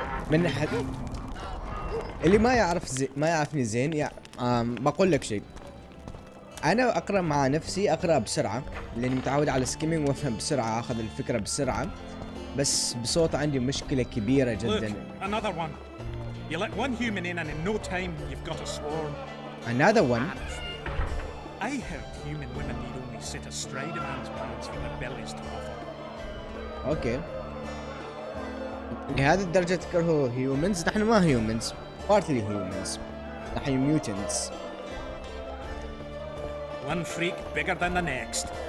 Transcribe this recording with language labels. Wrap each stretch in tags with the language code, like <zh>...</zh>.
<ar>من احد اللي ما يعرفني زين بقول لك شيء، انا اقرا مع نفسي، اقرا بسرعه لاني متعود على سكيمينج وافهم بسرعه، اخذ الفكره بسرعه، بس بصوت عندي مشكلة كبيرة جدا.</ar> <en>Look, another one. You let one human in and in no time you've got a swarm. Another one? I heard human women need only sit astride a man's pants for their bellies to offer.</en> <ar>اوكي. لهذه الدرجة تكرهوا humans؟ نحن ما humans.</ar> <en>Partly humans.</en> <ar>نحن mutants.</ar> <en>One freak bigger than the next.</en>